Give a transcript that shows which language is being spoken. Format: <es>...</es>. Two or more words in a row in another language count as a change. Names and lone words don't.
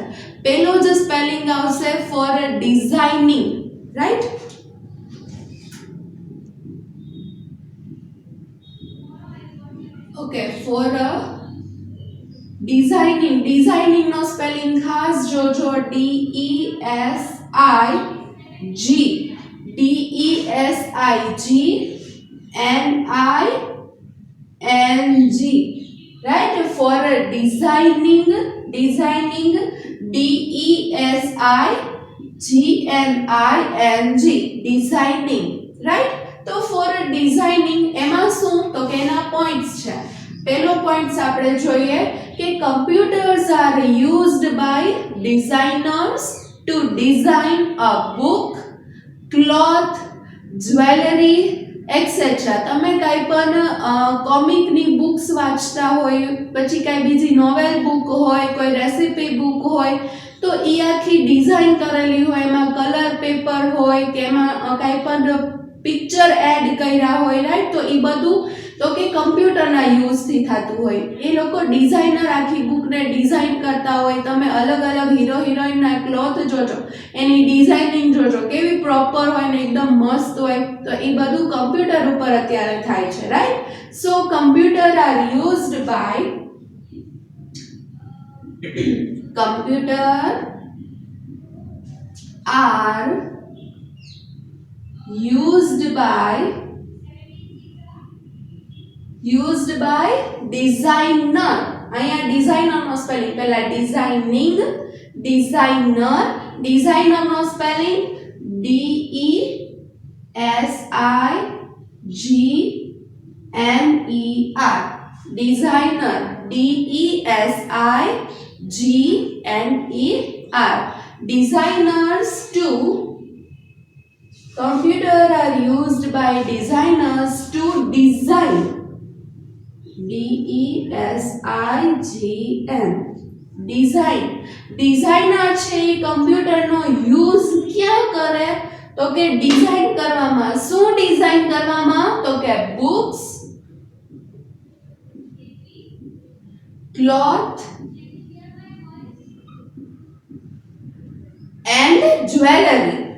<gu>પહેલો જ સ્પેલિંગ આવશે</gu> <en>for designing,</en> <gu>રાઈટ? ઓકે,</gu> <en>for designing</en> <gu>નો સ્પેલિંગ ખાસ જોજો.</gu> <en>DESIG, right? For designing DESIGNING, designing, right?</en> <gu>તો</gu> <en>for designing</en> <gu>એમાં શું, તો કે એના પોઈન્ટ્સ છે. પહેલો પોઈન્ટ્સ આપણે જોઈએ કે</gu> <en>computers are used by designers to design a book, cloth, jewelry, etc.</en> <gu>તમે કાઈ પણ કોમિકની બુક્સ વાંચતા હોય, પછી કાઈ બીજી</gu> <en>novel book</en> <gu>હોય, કોઈ</gu> <en>recipe book</en> <gu>હોય, તો એ આખી ડિઝાઇન કરેલી હોય, એમાં</gu> <en>colour paper</en> <gu>હોય કે એમાં કાઈ પણ</gu> <en>picture add</en> <gu>કર્યા હોય, રાઈટ? તો એ બધું તો કે કમ્પ્યુટરના યુઝથી થતું હોય. એ લોકો ડિઝાઇનર આખી બુકને ડિઝાઇન કરતા હોય. તમે અલગ અલગ હીરો હિરોઈનના ક્લોથ જોજો, એની ડિઝાઇનિંગ જોજો કેવી પ્રોપર હોય ને એકદમ મસ્ત હોય. તો એ બધું કમ્પ્યુટર ઉપર અત્યારે થાય છે, રાઈટ?</gu> <en>so computer are used by used by designer.</en> <gu>અહીંયા ડિઝાઇનર નો સ્પેલિંગ, પહેલા ડિઝાઇનિંગ, ડિઝાઇનર નો સ્પેલિંગ DESIGNER, ડિઝાઇનર DESIGNER.</gu> <en>Designers to computer are used by designers to design, DESIGN, design.</en> <gu>ડિઝાઇનર છે એ કમ્પ્યુટરનો યુઝ ક્યાં કરે, તો કે ડિઝાઇન કરવામાં. શું ડિઝાઇન કરવામાં, તો કે</gu> <en>books, cloth and jewellery.</en>